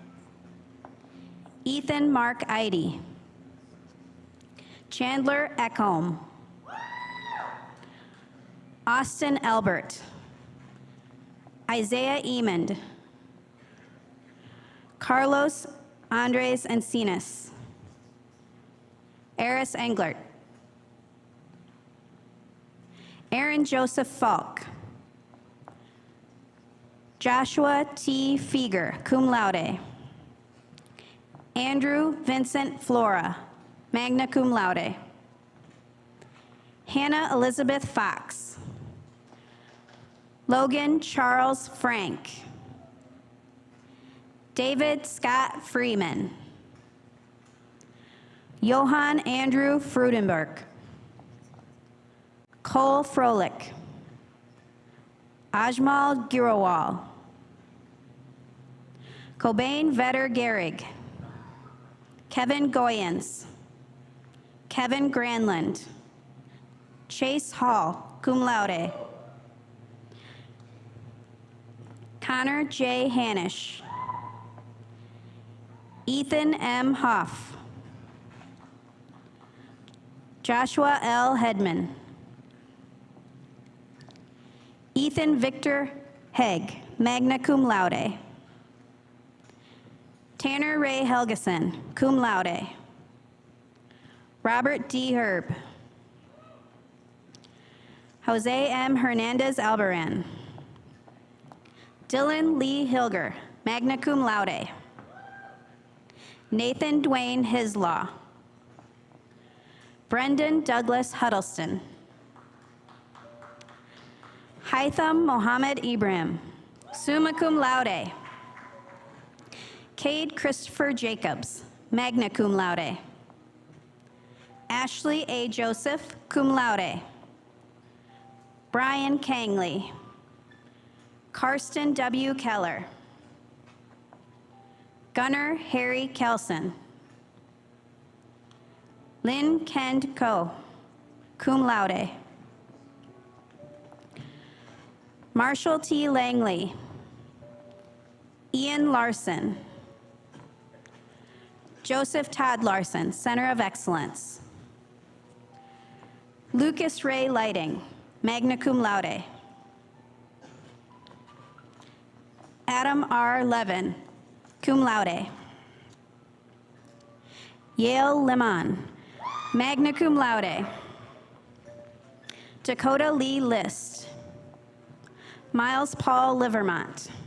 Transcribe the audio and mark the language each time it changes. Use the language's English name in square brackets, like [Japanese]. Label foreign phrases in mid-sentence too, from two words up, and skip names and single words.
[English] Ethan Mark Eide. Chandler Eckholm. Austin Albert. Isaiah Emond. Carlos Andres Encinas. Eris Englert. Aaron Joseph Falk. Joshua T. [Latin] Feger, cum laude. [English] Andrew Vincent Flora, [Latin] magna cum laude. [English] Hannah Elizabeth Fox. Logan Charles Frank. David Scott Freeman. Johann Andrew Frudenberg. Cole Froelich. Ajmal Girawal. Cobain Vetter Gehrig. Kevin Goyens. Kevin Granlund. Chase Hall, [Latin] cum laude. [English] Connor J. Hanisch. Ethan M. Hoff. Joshua L. Hedman. Ethan Victor Hegg, [Latin] magna cum laude. [English] Tanner Ray Helgeson, [Latin] cum laude. [English] Robert D. Herb. Jose M. Hernandez Albaran. Dylan Lee Hilger, [Latin] magna cum laude. [English] Nathan Dwayne Hislaw. Brendan Douglas Huddleston. Haitham Mohammed Ibrahim, [Latin] summa cum laude. [English] Cade Christopher Jacobs, [Latin] magna cum laude. [English] Ashley A. Joseph, [Latin] cum laude. [English] Brian Kangley. Karsten W. Keller. Gunnar Harry Kelson. Lynn Kend Ko, [Latin] cum laude. [English] Marshall T. Langley. Ian Larson. Joseph Todd Larson, Center of Excellence. Lucas Ray Lighting, [Latin] magna cum laude. [English] Adam R. [Latin] Levin, cum laude. [English] Yale Lemon, [Latin] magna cum laude. [English] Dakota Lee List. Miles Paul Livermont.